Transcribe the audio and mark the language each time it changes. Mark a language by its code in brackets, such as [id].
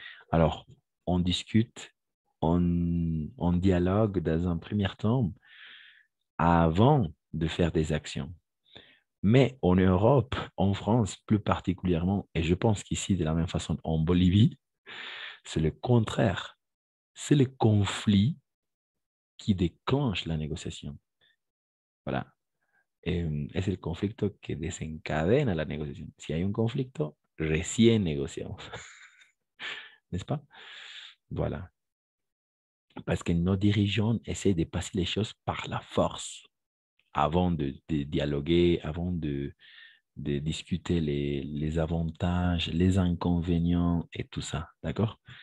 [fr] Alors, on discute, on dialogue dans un premier temps avant de faire des actions. Mais en Europe, en France plus particulièrement, et je pense qu'ici de la même façon en Bolivie, c'est le contraire. C'est le conflit qui déclenche la négociation. Voilà. [es] Es el conflicto que desencadena la negociación. Si hay un conflicto, recién negociamos. [fr] N'est-ce pas? Voilà. Parce que nos dirigeants essaient de passer les choses par la force avant de dialoguer, avant de discuter les avantages, les inconvénients et tout ça. D'accord?